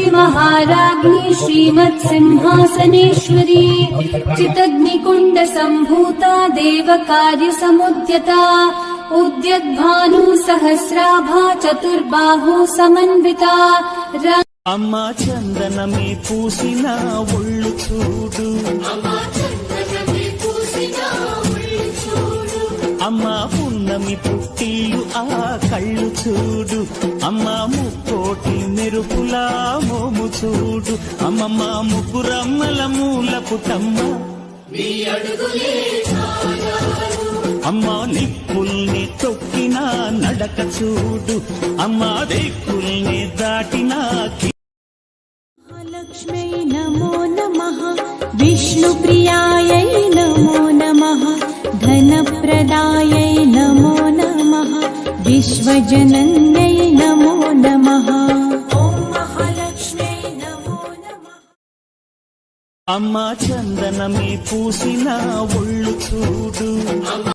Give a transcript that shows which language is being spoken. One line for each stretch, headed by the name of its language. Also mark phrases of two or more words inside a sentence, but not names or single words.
Sanskrit: महाराज्ञी श्रीमत्सिंहासनेश्वरी चितग्निकुण्ड सम्भूता देवकार्यसमुद्यता उद्यद्भानु सहस्राभा चतुर्बाहु समन्विता
Telugu: అమ్మా చందనమే పూసిన ఒళ్ళు చూడు అమ్మా పున్నమి పుట్టిల్లు ఆ కళ్ళు చూడు అమ్మా ముక్కోటి మెరుపులా మోము చూడు అమ్మమ్మ ముగ్గురమ్మల మూల పుటమ్మ అమ్మా నిప్పుల్ని తొక్కిన నడక చూడు అమ్మా దిక్కుల్ని దాటిన
Sanskrit: लक्ष्म्यै नमो नमः विष्णुप्रियायै नमो नमः धनप्रदायै नमो नमः विश्वजनन्यै नमो नमः ॐ महालक्ष्म्यै नमो नमः
Telugu: అమ్మా చందనమే పూసిన ఒళ్ళు చూడు